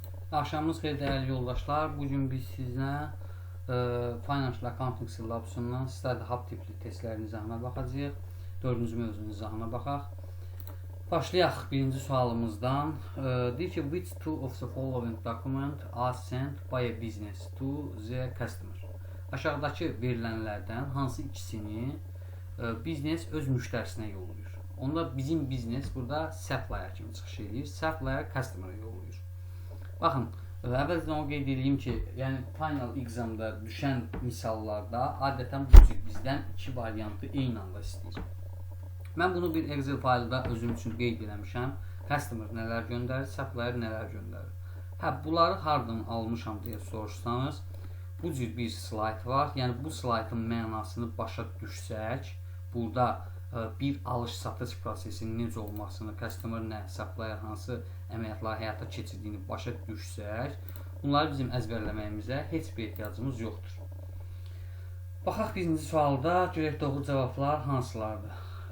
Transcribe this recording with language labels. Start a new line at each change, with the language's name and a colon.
Azerbaijani: Axşamınız xeyir dəyərli yoldaşlar. Bugün biz sizlə Financial Accounting Syllabus'undan Study-Hub tipli testlərin izahına baxacağıq. Dördüncü mövzunun izahına baxaq. Başlayaq birinci sualımızdan. Deyir ki,
English: which two of the following document are sent by a business to the customer?
Azerbaijani: Aşağıdakı verilənlərdən hansı ikisini biznes öz müştərisinə yollayır? Onda bizim biznes burada supplier kimi çıxış edir. Supplier customer'a yollayır. Baxın, əvvəlcədən o qeyd edeyim ki, yəni final examda düşən misallarda adətən bu cür bizdən iki variantı eyni anda istəyir. Mən bunu bir Excel faylda özüm üçün qeyd eləmişəm. Customer nələr göndərir, supplier nələr göndərir. Bunları hardan almışam deyə soruşsanız, bu cür bir slayd var. Yəni bu slaydın mənasını başa düşsək, burada bir alış-satış prosesinin necə olmasını, customer nə, supplier hansı əməliyyatları həyata keçirdiyini başa düşsək, bunları bizim əzbərləməyimizə heç bir ehtiyacımız yoxdur. Baxaq birinci sualda, görək doğru cavablar hansılardır?